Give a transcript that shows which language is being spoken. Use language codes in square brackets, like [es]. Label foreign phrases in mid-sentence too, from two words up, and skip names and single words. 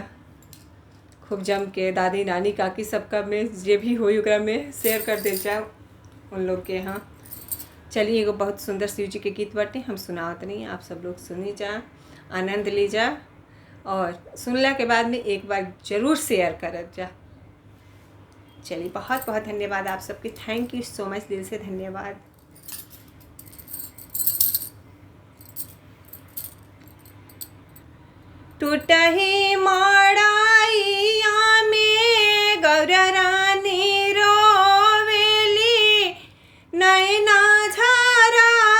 [bho] खूब जम के दादी नानी काकी सबका में जे भी होई ओकरा में शेयर कर दे जा उन लोग के। हाँ चलिए, एगो बहुत सुंदर शिव जी के गीत बाटे, हम सुनावत नहीं, आप सब लोग सुनी जा, आनंद ली जा। और सुनला के बाद में एक बार ज़रूर शेयर करब जा। चलिए, बहुत बहुत धन्यवाद आप सबके। [en] Thank you so much, [bho] दिल से धन्यवाद। टूटही मड़ाइया में गौरा रानी रोवेली, नैना झारा